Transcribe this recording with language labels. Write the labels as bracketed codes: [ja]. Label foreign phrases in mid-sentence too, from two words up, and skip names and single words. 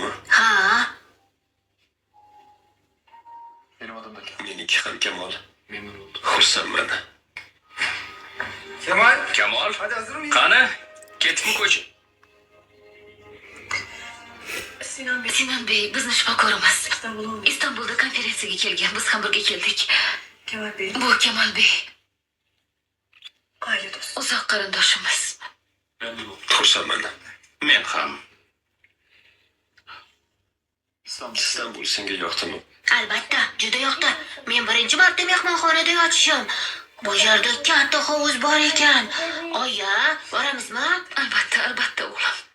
[uz] Ha, [tr] Benim adım da Kemal. [uz] Meniki ham Kemal. [tr] Memnun oldum. [uz] Xursandman. Kemal, qani? Ketibmi ko'cha? Sinan Bey, bizni shifokorimiz. Istanbulda konferensiyaga kelgan, biz ham birga keldik. Bu Kemal Bey. Uzoq qarindoshimiz. [tr] Memnun oldum. [uz] Xursandman. Men ham. İstanbul senga yoqdimi? Albatta, juda yoqdi. Men birinchi marta mehmonxonada yotishim. Bu yerda katta hovuz bor ekan. Oyi, boramizmi? Albatta, albatta o'g'lim.